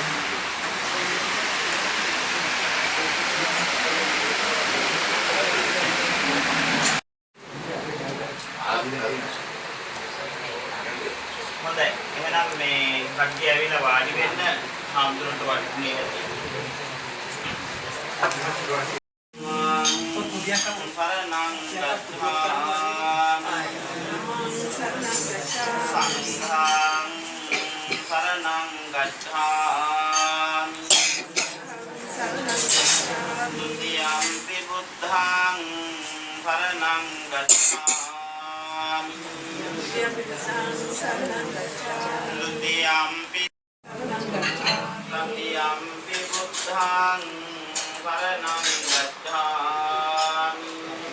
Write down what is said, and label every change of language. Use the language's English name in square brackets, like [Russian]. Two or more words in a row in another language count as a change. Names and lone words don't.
[Sinhala] හොඳයි. එහෙනම් මේ කට්ටිය ඇවිල්ලා වාඩි වෙන්න හාමුදුරන්ට වඩින්නේ නැති. [Pali] සරණං ගච්ඡාමි සංඝං शरणं गच्छामि द्वितीयंपि बुद्धं शरणं गच्छामि तृतीयंपि तृतीयंपि बुद्धं शरणं गच्छामि